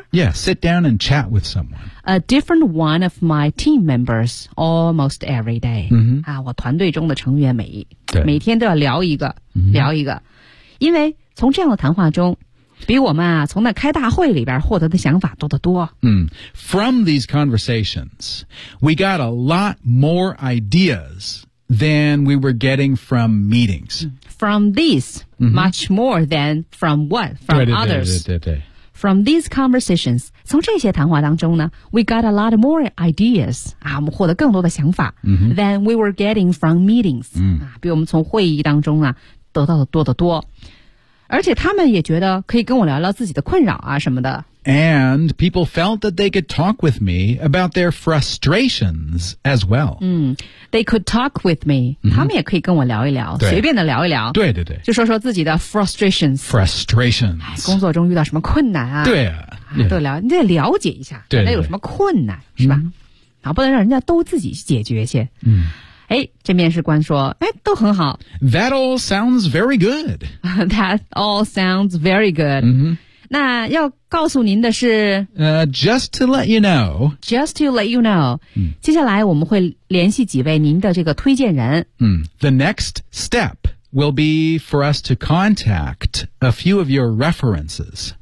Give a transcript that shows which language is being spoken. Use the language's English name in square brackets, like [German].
[English] Yeah, sit down and chat with someone. A different one of my team members almost every day.、 Mm-hmm. [Chinese] 啊、我团队中的成员每天都要聊一个。聊一个因为从这样的谈话中比我们啊从那开大会里边获得的想法多得多。 [English] 嗯 ,from these conversations, we got a lot more ideas than we were getting from meetings. From these,、 mm-hmm. much more than from what, from [Chinese] 对对对 [English] others. [Chinese] 对对对对 [English] from these conversations, [Chinese] 从这些谈话当中呢 [English] we got a lot more ideas, [Chinese] 啊我们获得更多的想法、 mm-hmm. [English] than we were getting from meetings,、 mm-hmm. [Chinese] 啊比我们从会议当中啊得到的多得多而且他们也觉得可以跟我聊聊自己的困扰啊什么的。 [English] And people felt that they could talk with me about their frustrations as well. They could talk with me.、Mm-hmm. [Chinese] 他们也可以跟我聊一聊，随便的聊一聊。对对对。就说说自己的 frustrations。 [English] Frustrations、哎。 [Chinese] 工作中遇到什么困难啊。对啊。都聊，你得了解一下，对，有什么困难，是吧？好，不能让人家都自己解决先。嗯。哎，这面试官说，哎，都很好。 [English] That all sounds very good. That all sounds very good.、 Mm-hmm. [Chinese] 那要告诉您的是 [English] just to let you know. Just to let you know.、嗯、 [Chinese] 接下来我们会联系几位您的这个推荐人。 [English] 嗯、The next step will be for us to contact a few of your references.